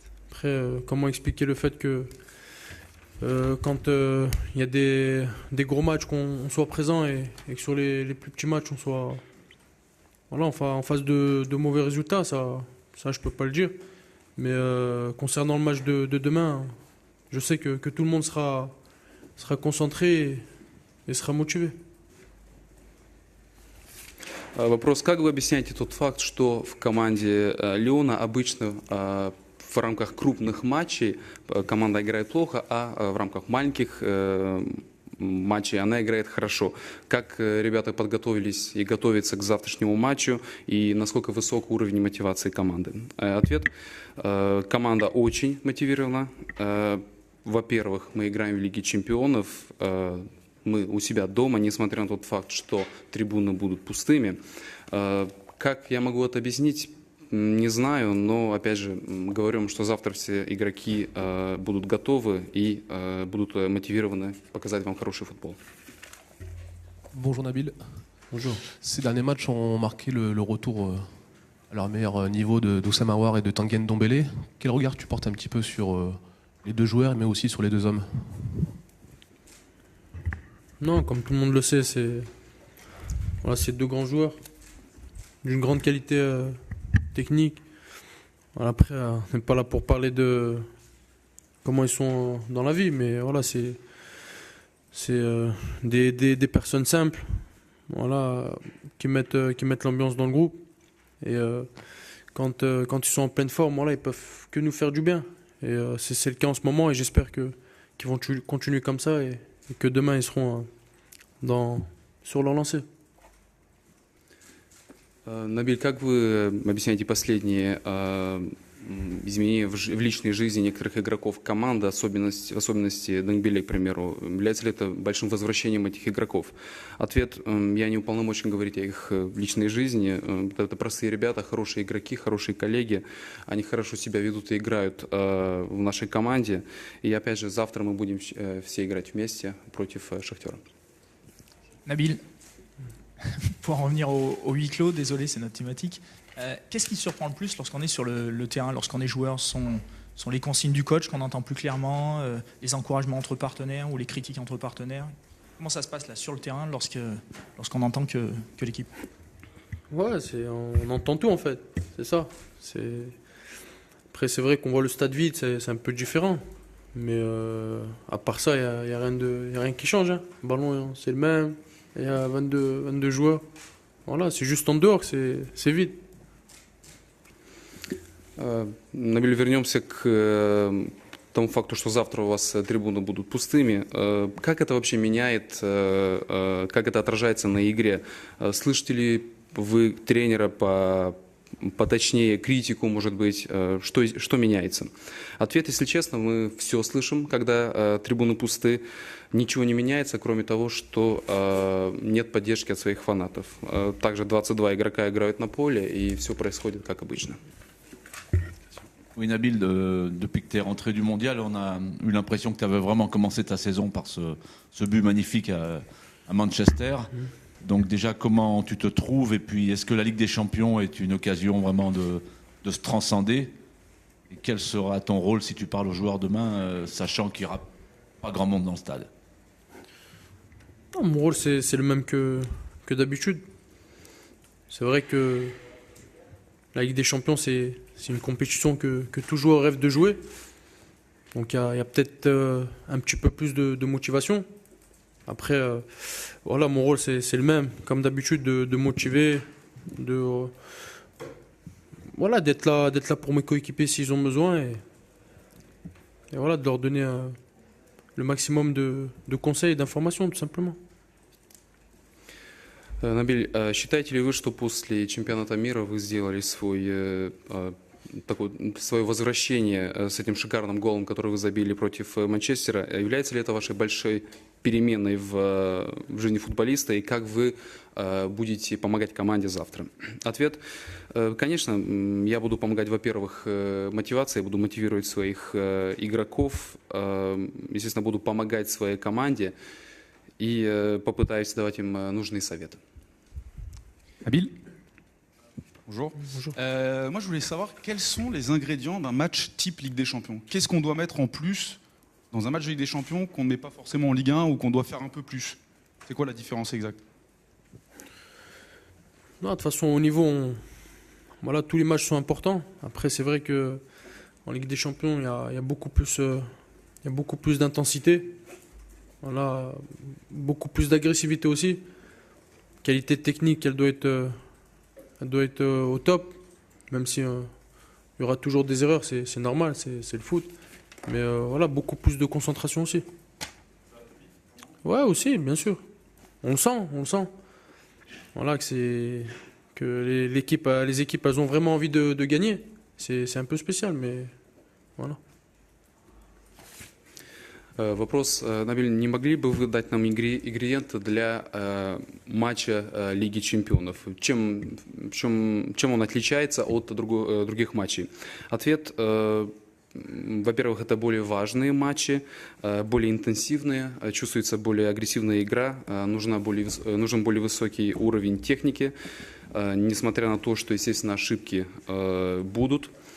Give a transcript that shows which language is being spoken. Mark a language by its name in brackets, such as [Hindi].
[French] Après, comment expliquer le fait que quand il y a des gros matchs, qu'on soit présent et que sur les plus petits matchs, on soit en face de mauvais résultats, ça je peux pas le dire. Mais concernant le match de demain, je sais que tout le monde sera concentré et sera motivé. [Russian] Вопрос, как вы объясняете тот факт, что в команде Лиона обычно в рамках крупных матчей команда играет плохо, а в рамках маленьких матчей она играет хорошо? Как ребята подготовились и готовятся к завтрашнему матчу, и насколько высок уровень мотивации команды? Ответ: команда очень мотивирована. Во-первых, мы играем в Лиге Чемпионов, мы у себя дома, несмотря на тот факт, что трибуны будут пустыми. Как я могу это объяснить, не знаю, но, опять же, говорю вам, что завтра все игроки будут готовы и будут мотивированы показать вам хороший футбол. [French] Bonjour Nabil. Bonjour. Ces derniers matchs ont marqué le retour à leur meilleur niveau d'Oussama Aouar et de Tanguy Ndombele. Quel regard tu portes un petit peu sur les 2 joueurs, mais aussi sur les 2 hommes? Non, comme tout le monde le sait, c'est 2 grands joueurs d'une grande qualité technique. Voilà, après, on n'est pas là pour parler de comment ils sont dans la vie, mais voilà, c'est des personnes simples, voilà, qui mettent l'ambiance dans le groupe. Et quand ils sont en pleine forme, voilà, ils peuvent que nous faire du bien. Et c'est le cas en ce moment, et j'espère qu'ils vont continuer comme ça et que demain ils seront sur leur lancée. [Russian] Набиль, как вы объясняете последние изменения в личной жизни некоторых игроков команды, в особенности Дембеле, к примеру? Является ли это большим возвращением этих игроков? Ответ: я не уполномочен говорить о их личной жизни. Это простые ребята, хорошие игроки, хорошие коллеги. Они хорошо себя ведут и играют в нашей команде. И опять же, завтра мы будем все играть вместе против Шахтера. [French] Nabil, pour en revenir au huis clos, désolé, c'est notre thématique. Qu'est-ce qui surprend le plus lorsqu'on est sur le terrain, lorsqu'on est joueur? Sont les consignes du coach qu'on entend plus clairement, les encouragements entre partenaires ou les critiques entre partenaires? Comment ça se passe là sur le terrain lorsqu'on entend que l'équipe? Ouais, on entend tout en fait, c'est ça. Après, c'est vrai qu'on voit le stade vide, c'est un peu différent. Mais à part ça, il n'y a rien qui change. Hein. Le ballon, c'est le même. Il y a 22 joueurs. Voilà, c'est juste en dehors que c'est vide. [Russian] Набиль, вернемся к тому факту, что завтра у вас трибуны будут пустыми. Как это вообще меняет, как это отражается на игре? Слышите ли вы тренера поточнее, критику, может быть, что меняется? Ответ, если честно, мы все слышим, когда трибуны пусты. Ничего не меняется, кроме того, что нет поддержки от своих фанатов. Также 22 игрока играют на поле, и все происходит как обычно. [French] Oui, Nabil, depuis que tu es rentré du mondial, on a eu l'impression que tu avais vraiment commencé ta saison par ce but magnifique à Manchester. Donc déjà, comment tu te trouves? Et puis, est-ce que la Ligue des Champions est une occasion vraiment de se transcender? Et quel sera ton rôle si tu parles aux joueurs demain, sachant qu'il n'y aura pas grand monde dans le stade? Non, mon rôle, c'est le même que d'habitude. C'est vrai que la Ligue des Champions, c'est une compétition que tout joueur rêve de jouer. Donc il y a peut-être un petit peu plus de motivation. Après, voilà, mon rôle, c'est le même. Comme d'habitude, de motiver, voilà, d'être là pour mes coéquipiers s'ils ont besoin. Et voilà, de leur donner le maximum de conseils et d'informations, tout simplement. [Russian] Набиль, считаете ли вы, что после чемпионата мира вы сделали свое возвращение с этим шикарным голом, который вы забили против Манчестера? Является ли это вашей большой переменной в жизни футболиста? И как вы будете помогать команде завтра? Ответ: конечно, я буду помогать, во-первых, мотивацией, буду мотивировать своих игроков, естественно, буду помогать своей команде и попытаюсь давать им нужные советы. [French] Nabil. Bonjour. Moi, je voulais savoir quels sont les ingrédients d'un match type Ligue des Champions. Qu'est-ce qu'on doit mettre en plus dans un match de Ligue des Champions qu'on ne met pas forcément en Ligue 1 ou qu'on doit faire un peu plus? C'est quoi la différence exacte? Non, de toute façon, au niveau, voilà, tous les matchs sont importants. Après, c'est vrai que en Ligue des Champions, il y a beaucoup plus d'intensité. Voilà, beaucoup plus d'agressivité aussi. Qualité technique, elle doit être au top. Même si il y aura toujours des erreurs, c'est normal, c'est le foot. Mais voilà, beaucoup plus de concentration aussi. Ouais, aussi, bien sûr. On le sent. Voilà, que les équipes, elles ont vraiment envie de gagner. C'est un peu spécial, mais voilà. [Russian] Вопрос, Набиль, не могли бы вы дать нам ингредиенты для матча Лиги Чемпионов? Чем он отличается от других матчей? Ответ: во-первых, это более важные матчи, более интенсивные, чувствуется более агрессивная игра, нужен более высокий уровень техники, несмотря на то, что, естественно, ошибки будут.